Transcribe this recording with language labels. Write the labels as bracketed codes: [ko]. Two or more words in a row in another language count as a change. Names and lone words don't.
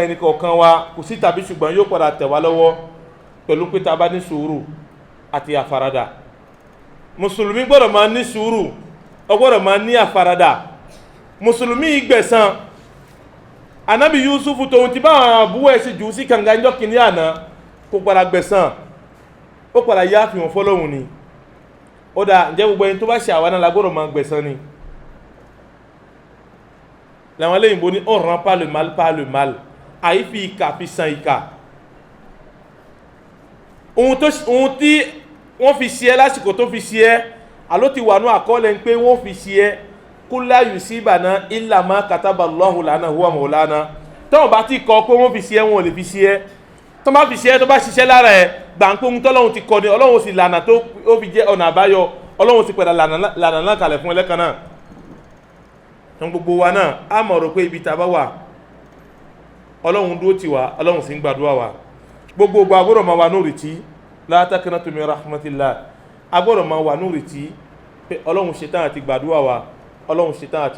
[yo] ẹnì kọ̀ọ̀kan wa kò sí tàbí ṣùgbọ́n yóò padà tẹ̀ wá lọ́wọ́ pẹ̀lú pé tá a bá ní sùúrù àti àfaradà mùsùlùmí gbọ́dọ̀ máa ní sùúrù ó gbọ́dọ̀ máa ní àfaradà mùsùlùmí ìgbẹ̀san Ànábì Yusufu tóun ti bá àwọn àbúrò ẹ̀ sì jù sí kànga ńjọ́ kìíní àná kó padà gbẹ̀san ó padà yá àfihàn fọ́lọ́hun ni ó dá ǹjẹ́ gbogbo ẹni tó bá ṣe àwa náà la gbọ́dọ̀ máa gbẹ̀san ni làwọn eléyìnbó ní [fr] on rend pas le mal par le mal [yo] àyí fi ìkà fi san ìkà ohun tí wọ́n fi ṣe ẹ́ lásìkò tó fi ṣe ẹ́ àló ti wà ní àkọọ́lẹ̀ ń pé wọ́n fi ṣe ẹ́ [ar] قل لن يصيبنا إلا ما كتب الله لنا هو مولانا [yo] tọ́wọ́n bá ti kọ́ pé wọ́n fi ṣe ẹ́ wọn ò lè fi ṣe ẹ́ tó bá fi ṣe ẹ́ tó bá ṣiṣẹ́ lára ẹ̀ gbàǹpé ohun tọ́lọ́run ti kọ́ ni Ọlọ́run sì lànà tó ó fi jẹ́ ọ̀nà àbáyọ Ọlọ́run sì padà lànà náà kalẹ̀ fún ẹlẹ́kan náà tán gbogbo wa náà a mọ̀ rò pé ibi tá a bá wà Ọlọ́run dúró tì wá Ọlọ́run sì ń gbàdúrà wa gbogbo agbọ́dọ̀ máa wà ní ìrètí [ar] لا تقنطوا من رحمة الله [yo] agbọ́dọ̀ máa wà ní ìrètí pé Ọlọ́run ṣetán àti gbàdúrà wa Ọlọ́run ṣetán àti